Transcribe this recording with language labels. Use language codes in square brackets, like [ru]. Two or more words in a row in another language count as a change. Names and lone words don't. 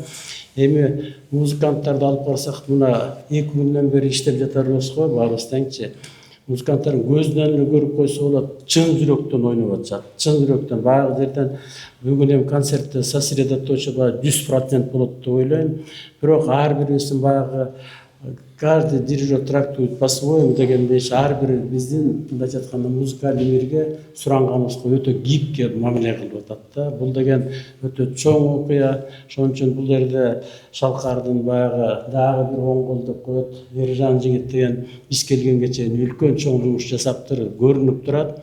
[ky] Эми музыканттарды алып карасак, мына 2 күндөн бери иштеп жатабыз го баарыбыз теңчи. Музыканттардын көзүнөн эле көрүп койсо болот, чын жүрөктөн ойноп атышат. Чын жүрөктөн баягы жерден бүгүн эми концертте сосредоточие 100% болот деп ойлойм. Бирок ар бирибиздин баягы [ru] каждый дирижер трактует по-своему [ky] дегендей, ар бир биздин мындайча айтканда музыкалдык мирге суранганыбызга өтө гибке мамиле кылып атат да. Бул деген өтө чоң окуя. Ошон үчүн бул жерде Шалкардын баягы дагы бир оң кол деп коет Ержан жигит деген биз келгенге чейин үлкөн чоң жумуш жасаптыр, көрүнүп турат.